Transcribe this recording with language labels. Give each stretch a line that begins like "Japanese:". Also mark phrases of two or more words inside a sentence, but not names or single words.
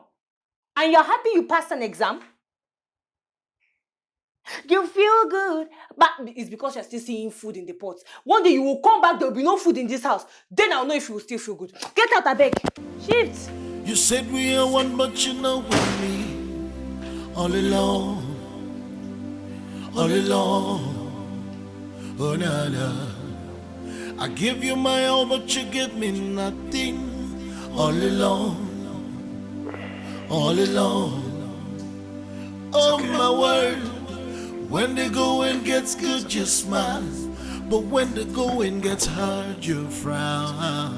English: And you're happy you passed an exam? You feel good, but it's because you're still seeing food in the pot. One day you will come back, there will be no food in this house. Then I'll know if you will still feel good. Get out, I beg. Shift. You said we are one, but you know with me all alone, oh na na. I give you my all, but you give me nothing, all alone, all alone. Oh my word, when the going gets good, you smile. But when the going gets hard, you frown.